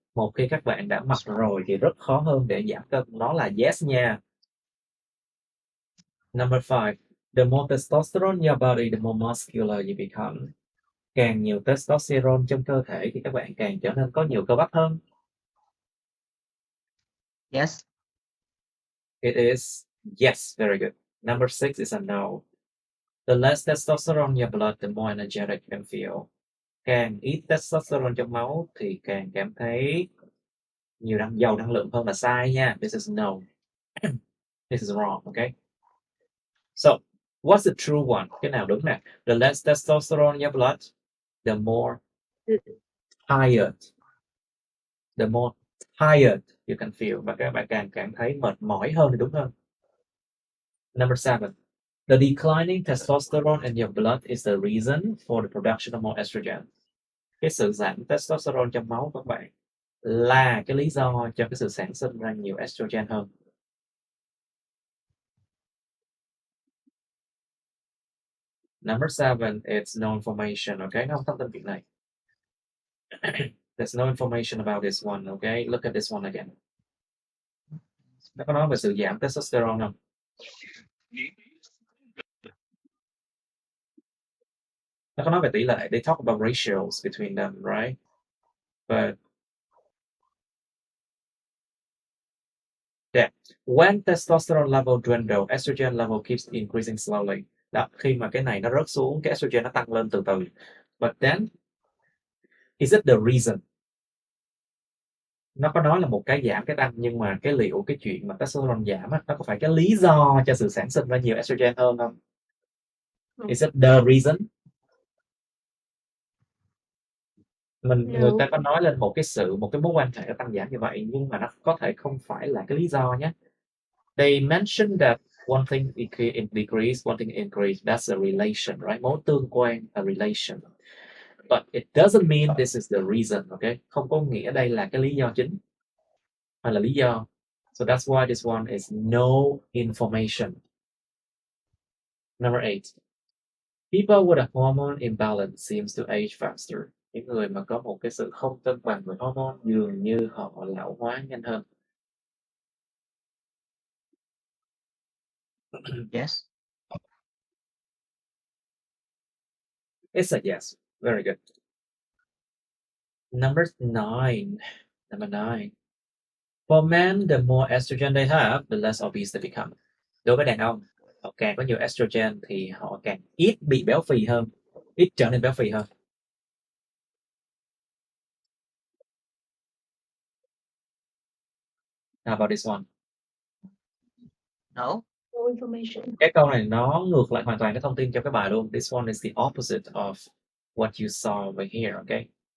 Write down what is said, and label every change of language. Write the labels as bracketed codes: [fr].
[vi] Một khi các bạn đã mập rồi thì rất khó hơn để giảm cân. Nó là yes nha. [en] Number five, the more testosterone in your body, the more muscular you become. [vi] Càng nhiều testosterone trong cơ thể thì các bạn càng trở nên có nhiều cơ bắp hơn. [en] Yes. It is yes, very good. Number six is a no. The less testosterone in your blood, the more energetic you can feel. [vi] Càng ít testosterone trong máu thì càng cảm thấy giàu năng lượng hơn, là sai nha. [en] This is no. This is wrong, okay? So, what's the true one? [vi] Cái nào đúng nè? [en] The less testosterone in your blood, the more tired. The more tired you can feel. [vi] Và các bạn càng cảm thấy mệt mỏi hơn thì đúng hơn. [en] Number seven. The declining testosterone in your blood is the reason for the production of more estrogen. [vi] Cái sự giảm testosterone trong máu của các bạn là cái lý do cho cái sự sản sinh ra nhiều estrogen hơn. [en] Number 7, it's no information. [vi] Okay, nó không thông tin chuyện này. [en] There's no information about this one. Okay, look at this one again. [vi] Nó có nói về sự giảm testosterone không? Nó có nói về tỷ lệ. [en] They talk about ratios between them, right? But yeah, when testosterone level dwindle, estrogen level keeps increasing slowly. [vi] Đó, khi mà cái này nó rớt xuống, cái estrogen nó tăng lên từ từ. [en] But then, is it the reason? [vi] Nó có nói là một cái giảm cái tăng, nhưng mà cái liệu cái chuyện mà testosterone giảm á, nó có phải cái lý do cho sự sản sinh ra nhiều estrogen hơn không? [en] Is it the reason? [vi] Người ta có nói lên một cái mối quan hệ tăng giảm như vậy, nhưng mà nó có thể không phải là cái lý do nhé. [en] They mentioned that one thing decrease, one thing increase. That's a relation, right? [vi] Mối tương quan, [en] a relation. But it doesn't mean this is the reason, okay? [vi] Không có nghĩa đây là cái lý do chính hay là lý do. [en] So that's why this one is no information. Number 8. People with a hormone imbalance seems to age faster. [vi] Những người mà có một cái sự không cân bằng về hormone dường như họ lão hóa nhanh hơn. [en] Yes. It's a yes. Very good. Number 9. For men, the more estrogen they have, the less obese they become. [vi] Đối với đàn ông, họ càng có nhiều estrogen thì họ càng ít bị béo phì hơn, ít trở nên béo phì hơn. [en] How about this one? No. No information. [vi] Cái câu này nó ngược lại hoàn toàn cái thông tin trong cái bài luôn. [en] This one is the opposite of what you saw over here, okay?